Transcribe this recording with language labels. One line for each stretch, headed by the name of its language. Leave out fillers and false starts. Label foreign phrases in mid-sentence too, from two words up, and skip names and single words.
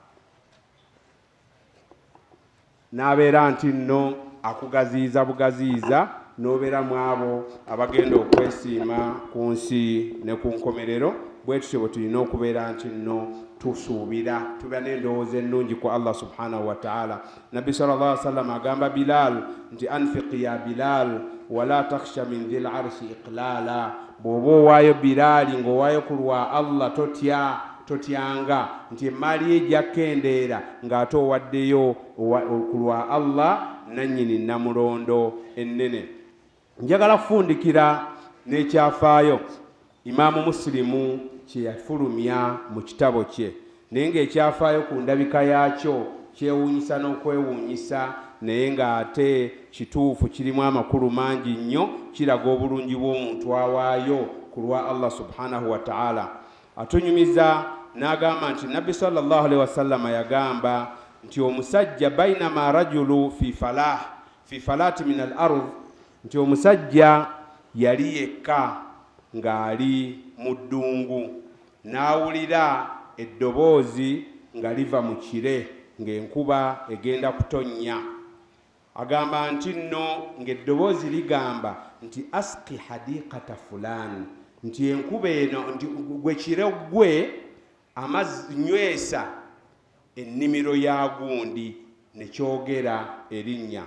Ganda: n'abeera nti nno akugaziiza bugaziiza n'obeera mu abo abagenda okwesiima ku nsi ne ku nkomerero bwe tutyo bwe tulina okubeera nti nno tusuubira tuba n'endowooza ennungi ku
Arabic: الله سبحانه وتعالى.
Ganda: Nabbi
Arabic: صلى الله عليه وسلم
Ganda: agamba Bilal nti
Arabic: أنفق يا بلال ولا تخش من ذي العرش إقلالا
Ganda: bw'oba owaayo Bilali ng'owaayo ku lwa Allah totyanga nti emaali ejja kendeera ng'ate owaddeyo ku lwa Allah nannyini namulondo ennene. Njagala kufundikira n'ekyafaayo Imaamu Muslimu kye yafulumya mu kitabo kye naye ng'ekyafaayo ku ndabika yaakyo kyewuunyisa n'okwewuunyisa naye ng'ate kituufu kirimu amakulu mangi nnyo kiraga obulungi bw'omuntu awaayo ku lwa
Arabic: الله سبحانه وتعالى.
Ganda: Atunyumiza n'agamba nti Nabbi
Arabic: صلى الله عليه وسلم
Ganda: yagamba nti omusajja
Arabic: بينما رجل في فلاة من الأرض
Ganda: nti omusajja yali yekka ng'ali mu ddungu n'awulira eddoboozi nga liva mu kire ng'enkuba egenda kutonnya. Agamba nti nno ng'eddoboozi ligamba nti
Arabic: اسق حديقة فلان
Ganda: nti enkuba eno nti gwe kire gwe amazzi nywesa ennimiro ya gundi ne kyogera erinnya.